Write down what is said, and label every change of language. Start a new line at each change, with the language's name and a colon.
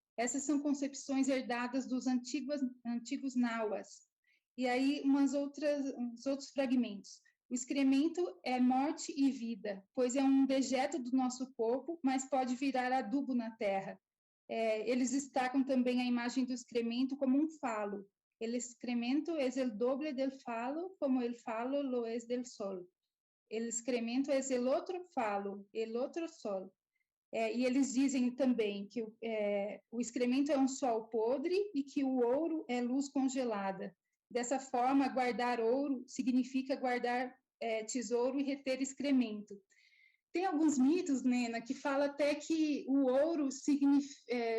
Portuguese: Essas são concepções herdadas dos antigos nauas. E aí, uns outros fragmentos. O excremento é morte e vida, pois é um dejeto do nosso corpo, mas pode virar adubo na terra. Eles destacam também a imagem do excremento como um falo.
Spanish: El excremento es el doble del falo, como el falo lo es del sol. El excremento es el otro falo, el otro sol.
Portuguese: E eles dizem também que o excremento é um sol podre e que o ouro é luz congelada. Dessa forma, guardar ouro significa guardar tesouro e reter excremento. Tem alguns mitos, Nena, que fala até que o ouro significa...